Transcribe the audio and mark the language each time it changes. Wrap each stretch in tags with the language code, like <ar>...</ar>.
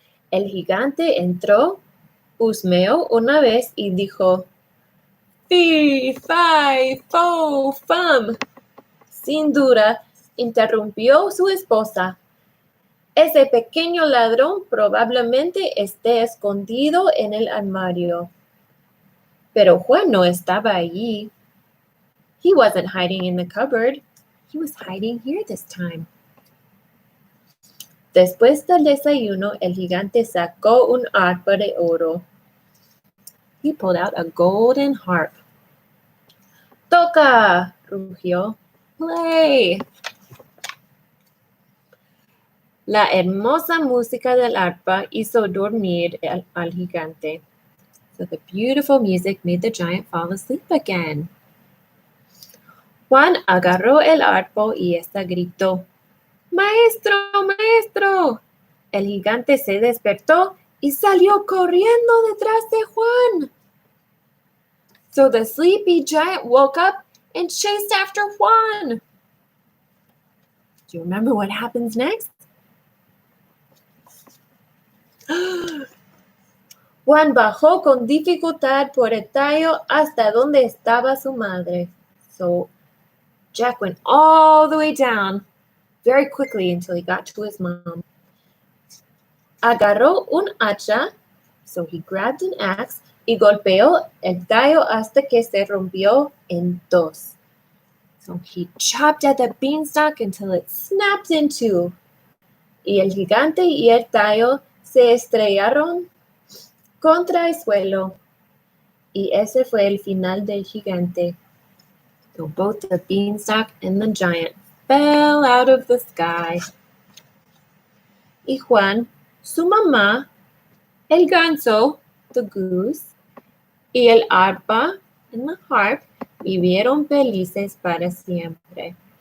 <es>El gigante entró, husmeó una vez y dijo, Fee, fi, fo, fum. Sin duda, interrumpió su esposa. Ese pequeño ladrón probablemente esté escondido en el armario. Pero Juan no estaba allí.</es> <en>He wasn't hiding in the cupboard. He was hiding here this time.</en> <es>Después del desayuno, el gigante sacó un arpa de oro.</es> <en>He pulled out a golden harp.</en> <es>¡Toca! Rugió. Play. La hermosa música del arpa hizo dormir al gigante.</es> <en>So the beautiful music made the giant fall asleep again.</en> <es>Juan agarró el arpa y esta gritó, ¡Maestro, maestro! El gigante se despertó y salió corriendo detrás de Juan.</es> <en>So the sleepy giant woke up and chased after Juan. Do you remember what happens next?</en> <es>Juan bajó con dificultad por el tallo hasta donde estaba su madre.</es> <en>So Jack went all the way down very quickly until he got to his mom.</en> <es>Agarró un hacha,</es> <en>so he grabbed an axe</en> <es>y golpeó el tallo hasta que se rompió en dos.</es> <en>So he chopped at the beanstalk until it snapped in two.</en> <es>Y el gigante y el tallo se estrellaron contra el suelo. Y ese fue el final del gigante.</es> <en>So both the beanstalk and the giant fell out of the sky.</en> <es>Y Juan, su mamá, el ganso,</es> <en>the goose,</en> <es>y el arpa,</es> <en>and the harp,</en> <es>vivieron felices para siempre.</es>